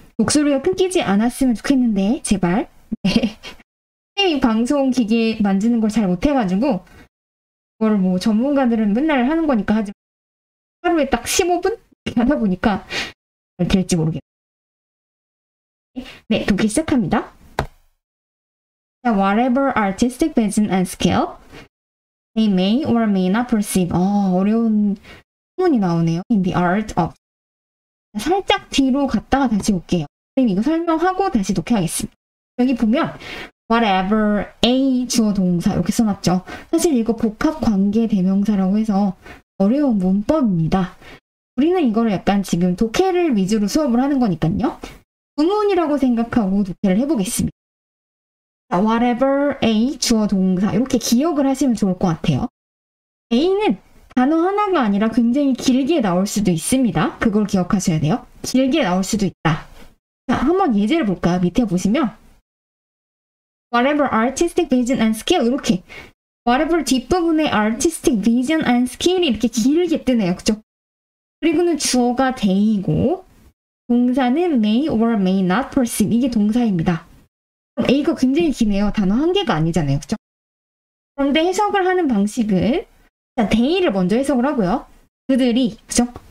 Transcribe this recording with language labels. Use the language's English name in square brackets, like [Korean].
[Korean] 목소리가 끊기지 않았으면 좋겠는데 제발. 네. 선생님이 방송 기계 만지는 걸 잘 못해가지고 그걸 뭐 전문가들은 맨날 하는 거니까 하지 하루에 딱 15분 하다 보니까 될지 모르겠어요. 네, 독해 시작합니다. [English] Whatever artistic vision and skill they may or may not perceive. [Korean] 어려운 소문이 나오네요. [English] In the art of. [Korean] 살짝 뒤로 갔다가 다시 올게요. 선생님 이거 설명하고 다시 독해하겠습니다. 여기 보면 whatever a 주어 동사 이렇게 써놨죠. 사실 이거 복합 관계 대명사라고 해서 어려운 문법입니다. 우리는 이거를 약간 지금 독해를 위주로 수업을 하는 거니까요. 구문이라고 생각하고 독해를 해보겠습니다. whatever a 주어 동사 이렇게 기억을 하시면 좋을 것 같아요. a는 단어 하나가 아니라 굉장히 길게 나올 수도 있습니다. 그걸 기억하셔야 돼요. 길게 나올 수도 있다. 자, 한번 예제를 볼까요? 밑에 보시면 [English] whatever artistic vision and skill [Korean] 이렇게 whatever 뒷부분에 artistic vision and skill이 이렇게 길게 뜨네요. 그죠? 그리고는 주어가 they이고 동사는 [English] may or may not perceive [Korean] 이게 동사입니다. A가 굉장히 기네요. 단어 한 개가 아니잖아요. 그죠? 그런데 해석을 하는 방식은 자, they를 먼저 해석을 하고요. 그들이, 그죠?